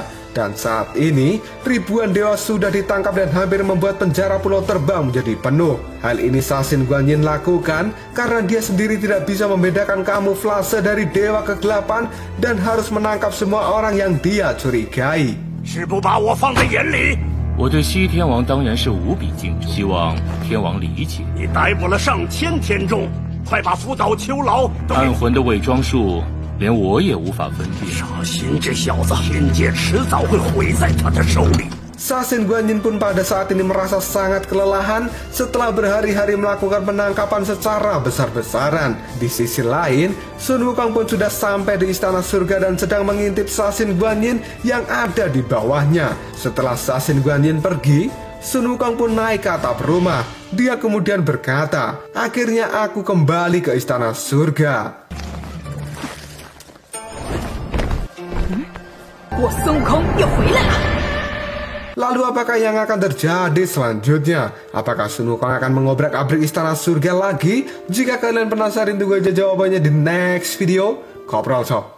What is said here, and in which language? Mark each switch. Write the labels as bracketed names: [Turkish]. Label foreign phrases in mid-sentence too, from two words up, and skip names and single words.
[Indonesian] Dan saat ini ribuan dewa sudah ditangkap dan hampir membuat penjara Pulau Terbang menjadi penuh. Hal ini Sasin Guanyin lakukan karena dia sendiri tidak bisa membedakan kamuflase dari Dewa Kegelapan dan harus menangkap semua orang yang dia curigai. [Chinese] 是不把我放在眼里？我对西天王当然是无比敬重，希望天王理解。你逮捕了上千天众，快把福岛秋劳都暗魂的伪装术，连我也无法分辨。沙欣这小子，天界迟早会毁在他的手里。 [Indonesian] Sasin Guanyin pun pada saat ini merasa sangat kelelahan setelah berhari-hari melakukan penangkapan secara besar-besaran. Di sisi lain, Sun Wukong pun sudah sampai di Istana Surga dan sedang mengintip Sasin Guanyin yang ada di bawahnya. Setelah Sasin Guanyin pergi, Sun Wukong pun naik ke atap rumah. Dia kemudian berkata, "Akhirnya aku kembali ke Istana Surga." [Chinese] 我孙悟空又回来了。 [Indonesian] Lalu apakah yang akan terjadi selanjutnya? Apakah Sun Wukong akan mengobrak-abrik Istana Surga lagi? Jika kalian penasaran, tunggu aja jawabannya di [English] next video. [Indonesian] Kopral Sok.